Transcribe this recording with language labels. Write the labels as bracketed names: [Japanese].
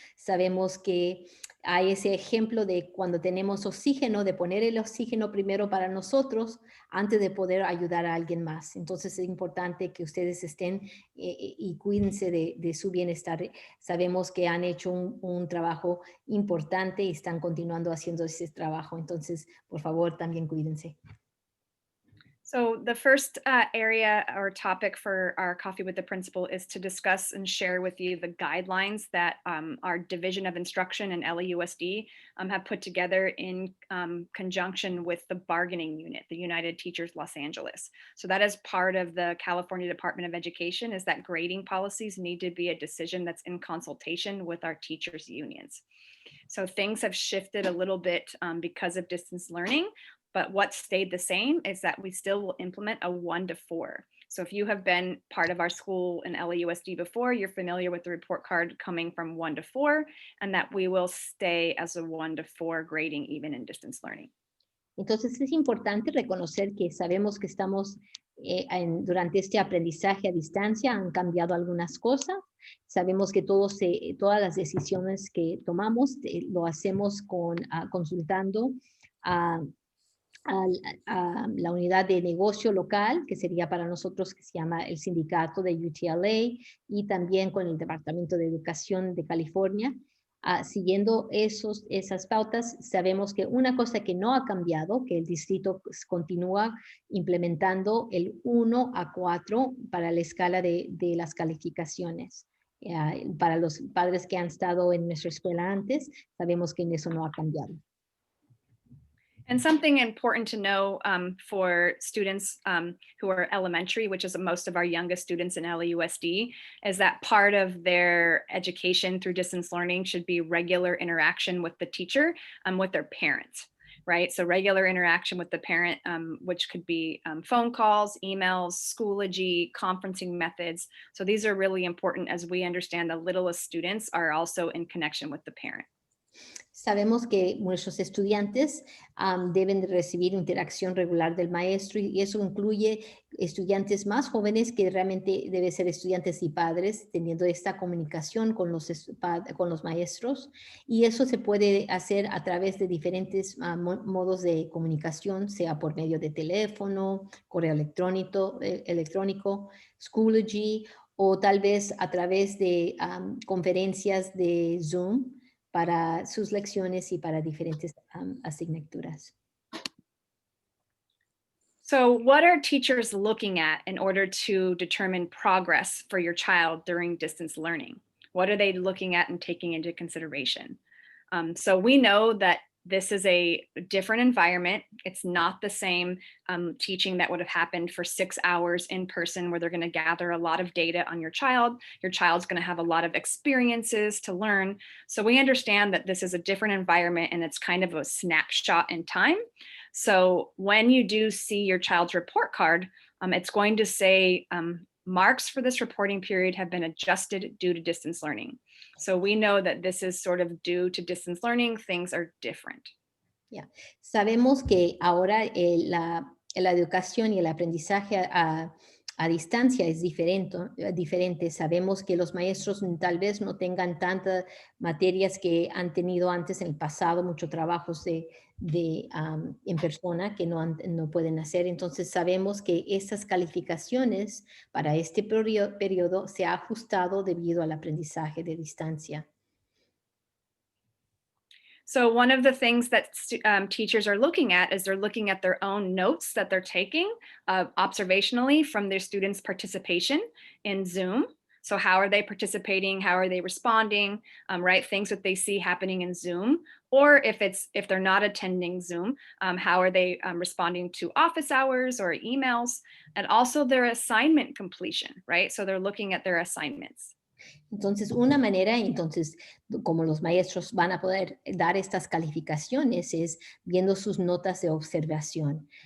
[Spanish] Sabemos que hay ese ejemplo de cuando tenemos oxígeno, de poner el oxígeno primero para nosotros antes de poder ayudar a alguien más. Entonces es importante que ustedes estén y cuídense de su bienestar. Sabemos que han hecho un trabajo importante y están continuando haciendo ese trabajo. Entonces, por favor, también cuídense. [English] So the first area or topic for our coffee with the principal is to discuss and share with you the guidelines that our Division of Instruction and LAUSD have put together in conjunction with the bargaining unit, the United Teachers Los Angeles. So that is part of the California Department of Education, is that grading policies need to be a decision that's in consultation with our teachers unions. So things have shifted a little bit because of distance learning, but what stayed the same is that we still will implement a 1-to-4. So if you have been part of our school in LAUSD before, you're familiar with the report card coming from 1-to-4, and that we will stay as a 1-to-4 grading even in distance learning. [Spanish] Entonces es importante reconocer que sabemos que estamos durante este aprendizaje a distancia, han cambiado algunas cosas. Sabemos que todas las decisiones que tomamos lo hacemos consultando a la unidad de negocio local, que sería para nosotros, que se llama el sindicato de UTLA, y también con el Departamento de Educación de California. Siguiendo esas pautas, sabemos que una cosa que no ha cambiado, que el distrito continúa implementando el 1-4 para la escala de las calificaciones. Para los padres que han estado en nuestra escuela antes, sabemos que eso no ha cambiado. [English] And something important to know for students who are elementary, which is most of our youngest students in LAUSD, is that part of their education through distance learning should be regular interaction with the teacher, with their parents, right? So regular interaction with the parent, which could be phone calls, emails, Schoology, conferencing methods. So these are really important as we understand the littlest students are also in connection with the parent. [Spanish] Sabemos que nuestros estudiantes deben de recibir interacción regular del maestro y eso incluye estudiantes más jóvenes que realmente deben ser estudiantes y padres teniendo esta comunicación con los maestros y eso se puede hacer a través de diferentes modos de comunicación, sea por medio de teléfono, correo electrónico, Schoology o tal vez a través de conferencias de Zoom para sus lecciones y para diferentes asignaturas. [English] So what are teachers looking at in order to determine progress for your child during distance learning? What are they looking at and taking into consideration? So we know that this is a different environment. It's not the same teaching that would have happened for 6 hours in person, where they're going to gather a lot of data on your child. Your child's going to have a lot of experiences to learn. So we understand that this is a different environment and it's kind of a snapshot in time. So when you do see your child's report card, it's going to say marks for this reporting period have been adjusted due to distance learning. So we know that this is sort of due to distance learning, things are different. Yeah. [Spanish] Sabemos que ahora la educación y el aprendizaje a distancia es diferente. Sabemos que los maestros tal vez no tengan tantas materias que han tenido antes en el pasado, muchos trabajos en persona que no pueden hacer. Entonces sabemos que estas calificaciones para este periodo se ha ajustado debido al aprendizaje de distancia. [English] So one of the things that teachers are looking at is they're looking at their own notes that they're taking observationally from their students' participation in Zoom. So how are they participating? How are they responding? Right, things that they see happening in Zoom, or if they're not attending Zoom, how are they responding to office hours or emails, and also their assignment completion, right? So they're looking at their assignments. [Spanish] Entonces, una manera, como los maestros van a poder dar estas calificaciones es viendo sus notas de observación.